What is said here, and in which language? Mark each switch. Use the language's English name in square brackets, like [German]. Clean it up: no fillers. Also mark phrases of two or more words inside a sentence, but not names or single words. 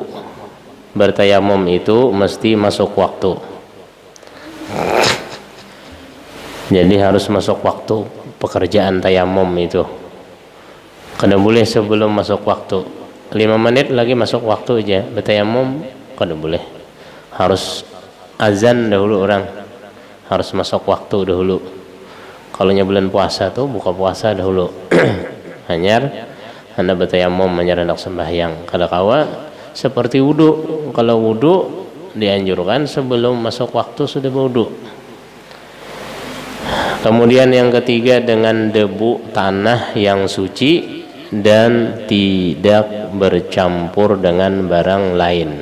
[Indonesian] Bertayamum itu mesti masuk waktu. Jadi harus masuk waktu pekerjaan tayamum itu. Kada boleh sebelum masuk waktu. 5 menit lagi masuk waktu aja bertayamum kada boleh. Harus azan dahulu orang. Harus masuk waktu dahulu. Kalau bulan puasa tuh buka puasa dahulu. Hanyar anda bertayamum hanyar hendak sembahyang. [Banjar] Kada kawa [Indonesian] seperti wudu. Kalau wudu dianjurkan sebelum masuk waktu sudah berwudu. Kemudian yang ketiga dengan debu tanah yang suci dan tidak bercampur dengan barang lain.